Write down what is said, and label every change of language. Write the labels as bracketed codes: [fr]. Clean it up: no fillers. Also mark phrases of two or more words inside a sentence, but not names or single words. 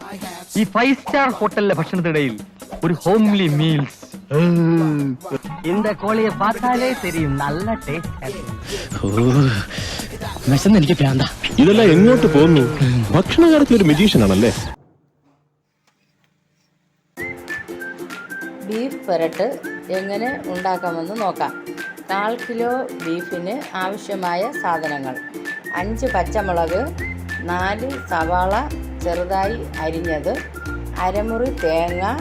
[ml] ഈ 5-സ്റ്റാർ ഹോട്ടലിലെ ഭക്ഷണത്തിനിടയിൽ ഒരു [en] homely meals. [ta] இந்த கோழியை பார்த்தாலே தெரியும் நல்ல டேஸ்ட். [ml] എനിക്ക് പ്രാന്ത. ഇതെല്ലാം എങ്ങോട്ട് പോകുന്നു? ഭക്ഷണകാലത്ത് ഒരു മെജീഷ്യൻ ആണല്ലേ. ബീഫ് പെരട്ട് എങ്ങനെ ഉണ്ടാക്കാമെന്ന് നോക്കാം. 1/4 കിലോ ബീഫിന് ആവശ്യമായ സാധനങ്ങൾ: 5 പച്ചമുളക്, 4 സവാള ചെറുതായി അരിഞ്ഞത്, അരമുറി തേങ്ങ,